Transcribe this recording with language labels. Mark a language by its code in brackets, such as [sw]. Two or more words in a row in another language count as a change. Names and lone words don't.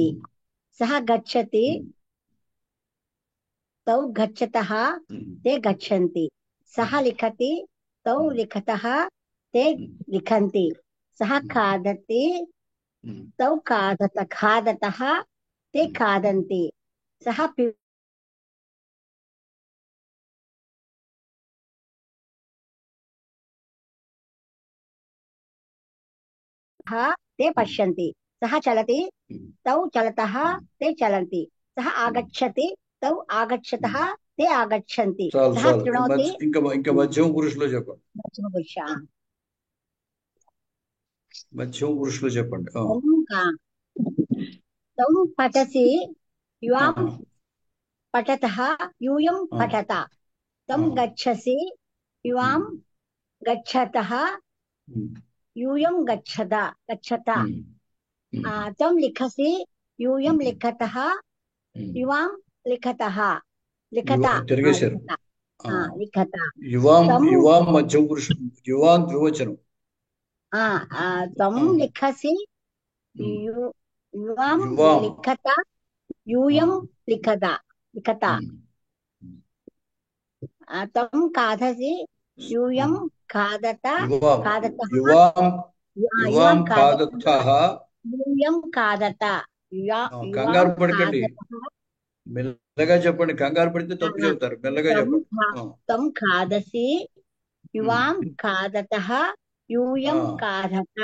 [sa] సహ గచ్చతి తౌ గచ్చతః తే గచ్చంతి. సహ లిఖతి తౌ లిఖతః తే లిఖంతి. సహ ఖాదతి తౌ ఖాదతః తే ఖాదంతి. సహ ते पश्यन्ति. सः चलति तौ चलतः ते चलन्ति. सः आगच्छति तौ आगच्छतः ते आगच्छन्ति. सः शृणोति. [te] ఇంకా మధ్యం పురుషులో చెప్పండి. మధ్యం పురుషులో చెప్పండి. [sa] तं पठसि युवां पठतः यूयं पठत. तं गच्छसि युवां गच्छतः यूयं गच्छत. तं लिखसि यूयं लिखतः युवां लिखतः [te] తిరిగేశారు. [sa] लिखत. [te] యువాం మధ్యం పురుషుడు. యువాం ద్వివచనం. [sa] तं लिखसि युवां लिखत यूयं लिखत. तं खादसि यूयं खादत. యువాం ఖాదతః. యూయం ఖాదత. [te] కంగారు పడకండి. మెల్లగా చెప్పండి. కంగారు పడితే తప్పు చెబుతారు. మెల్లగా చెప్పండి. [sa] తం ఖాదసి యువాం ఖాదతః యూయం ఖాదత.